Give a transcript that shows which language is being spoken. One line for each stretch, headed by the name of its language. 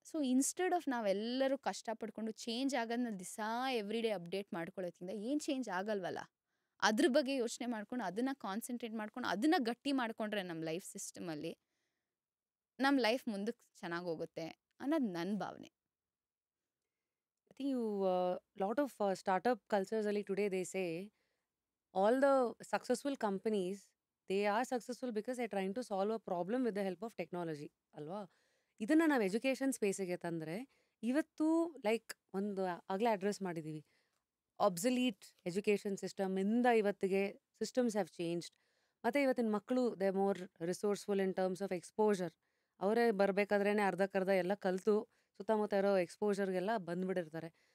Kannada: So instead of ನಾವೆಲ್ಲರೂ ಕಷ್ಟಪಡ್ಕೊಂಡು change ಆಗೋದನ್ನ ದಿವಸ ಎವ್ರಿ ಡೇ ಅಪ್ಡೇಟ್ ಮಾಡ್ಕೊಳ್ಳೋದ್ರಿಂದ ಏನು ಚೇಂಜ್ ಆಗಲ್ವಲ್ಲ. ಅದ್ರ ಬಗ್ಗೆ ಯೋಚನೆ ಮಾಡ್ಕೊಂಡು ಅದನ್ನ ಕಾನ್ಸಂಟ್ರೇಟ್ ಮಾಡ್ಕೊಂಡು ಅದನ್ನ ಗಟ್ಟಿ ಮಾಡ್ಕೊಂಡ್ರೆ ನಮ್ಮ ಲೈಫ್ ಸಿಸ್ಟಮಲ್ಲಿ ನಮ್ಮ ಲೈಫ್ ಮುಂದಕ್ಕೆ ಚೆನ್ನಾಗಿ ಹೋಗುತ್ತೆ ಅನ್ನೋದು ನನ್ನ ಭಾವನೆ.
English: I think you lot of startup cultures
Kannada: ali
English: today they say all the successful companies they are successful because they're trying to solve a problem with the help of technology
Kannada: ಅಲ್ವಾ. ಇದನ್ನ ನಾವು education ಸ್ಪೇಸಿಗೆ ತಂದರೆ ಇವತ್ತು like ಒಂದು ಆಗಲೇ address ಮಾಡಿದ್ದೀವಿ, ಅಬ್ಸಲೀಟ್ education system ಇಂದ ಇವತ್ತಿಗೆ
English: Systems have changed.
Kannada: ಮತ್ತು ಇವತ್ತಿನ ಮಕ್ಕಳು
English: They more resourceful in terms of exposure.
Kannada: ಅವರೇ ಬರಬೇಕಾದ್ರೇ ಅರ್ಧಕ್ಕರ್ಧ ಎಲ್ಲ ಕಲಿತು ಸುತ್ತಮುತ್ತ ಇರೋ ಎಕ್ಸ್ಪೋಜರ್ಗೆಲ್ಲ ಬಂದ್ಬಿಟ್ಟಿರ್ತಾರೆ.